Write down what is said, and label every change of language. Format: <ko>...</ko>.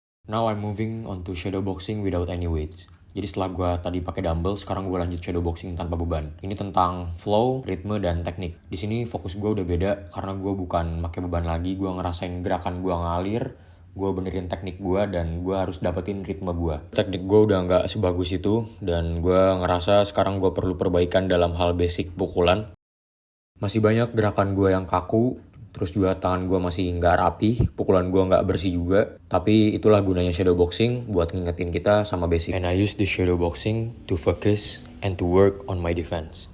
<en>Now I'm moving on to shadow boxing without any weights.</en> <id>Jadi setelah gue tadi pakai dumbbell, sekarang gue lanjut shadow boxing tanpa beban. Ini tentang flow, ritme, dan teknik. Di sini fokus gue udah beda karena gue bukan pakai beban lagi. Gue ngerasain gerakan gue ngalir, gue benerin teknik gue, dan gue harus dapetin ritme gue. Teknik gue udah nggak sebagus itu, dan gue ngerasa sekarang gue perlu perbaikan dalam hal basic pukulan. Masih banyak gerakan gue yang kaku, terus juga tangan gue masih nggak rapi, pukulan gue nggak bersih juga. Tapi itulah gunanya shadow boxing, buat ngingetin kita sama basic.</id> <en>And I use the shadow boxing to focus and to work on my defense.</en>